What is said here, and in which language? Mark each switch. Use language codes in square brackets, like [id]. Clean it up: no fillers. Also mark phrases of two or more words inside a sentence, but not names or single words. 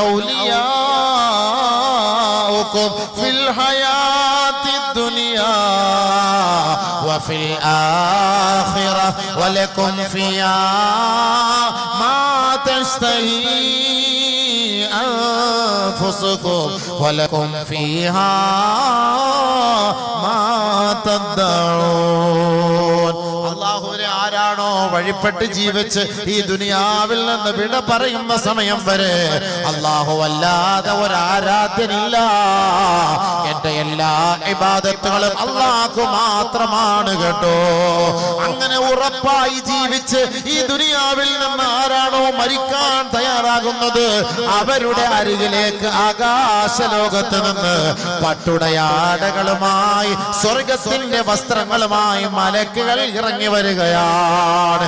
[ar] أولياؤكم في الحياة الدنيا وفي الآخرة ولكم فيها ما تشتهي أنفسكم ولكم فيها ما تدعون. [ml] അല്ലാഹുവിനെ ആരാണോ വഴിപ്പെട്ട് ജീവിച്ച് ഈ ദുനിയാവിൽ നിന്ന് വിട പറയുന്ന സമയം വരെ അല്ലാഹു അല്ലാതെ ഒരു ആരാധ്യനില്ല. എന്റെ എല്ലാ ഇബാദത്തുകളും അല്ലാഹു മാത്രമാണ് കേട്ടോ. അങ്ങനെ ഉറപ്പായി ജീവിച്ച് ഈ ദുനിയാവിൽ നിന്ന് ആരാണോ മരിക്കാൻ തയ്യാറാകുന്നത് അവരുടെ അരികിലേക്ക് ആകാശലോകത്ത് നിന്ന് പട്ടുടയാടകളുമായി സ്വർഗത്തിന്റെ വസ്ത്രങ്ങളുമായി മലക്കുകൾ ഇറങ്ങി വരികയാണ്.